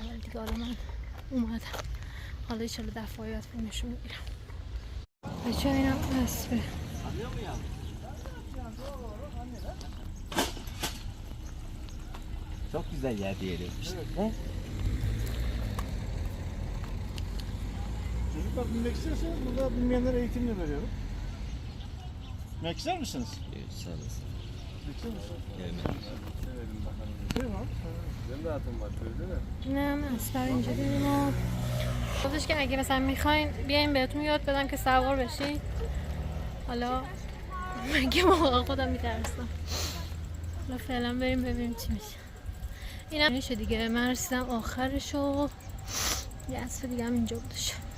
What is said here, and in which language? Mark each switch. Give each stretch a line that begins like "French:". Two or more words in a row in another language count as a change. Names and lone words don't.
Persian: ولی دیگه حالا من اومدم، حالا ایشالا دفعه بعد فیلمشو میگیرم. بچه این هم اسبه.
Turkish: Çok güzel yer yerleşmiş. Çocuklar binmek istiyorsanız burada bilmeyenlere eğitimini veriyorum. Binmek ister misiniz? Sağ olasın. İster misiniz? Severim bakalım. Değil mi abi? Benim de hatım var değil mi?
Persian: نه من اسبر اینجا دیدیم و گفتش که اگه مثلا میخواین بیاین بهتون یاد بدم که سوار بشین. حالا مگه موقع خودم میترسم. حالا فعلا بریم ببینیم چی میشه. اینم میشه دیگه. من رسیدم آخرش و یه اسب دیگه هم اینجا بودش.